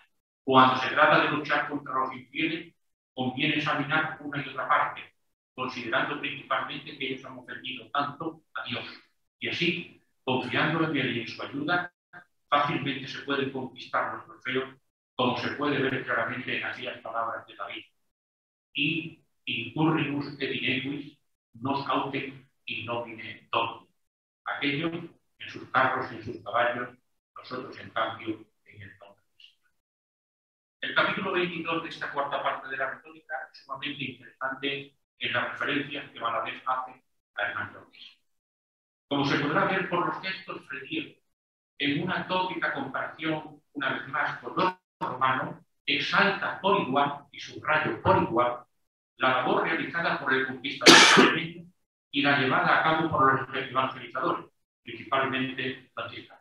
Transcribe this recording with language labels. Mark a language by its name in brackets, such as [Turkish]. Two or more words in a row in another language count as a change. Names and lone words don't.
[Spanish] Cuando se trata de luchar contra los infieles, conviene examinar una y otra parte, considerando principalmente que ellos han ofendido tanto a Dios. Y así, confiando en él y en su ayuda, fácilmente se pueden conquistar los trofeos, como se puede ver claramente en aquellas palabras de David. [Latin] Y incurrimus et inequis nos autem in nomine Domini. [Spanish] Aquellos en sus carros y en sus caballos, nosotros en cambio en el nombre del Señor. El capítulo 22 de esta cuarta parte de la retórica es sumamente interesante en las referencias que Valadez hace a Hernán Cortés. Como se podrá ver por los textos fredios, en una tópica comparación, una vez más, con los romanos, exalta por igual, y subrayo por igual, la labor realizada por el conquistador extremeño y la llevada a cabo por los evangelizadores, principalmente franciscanos.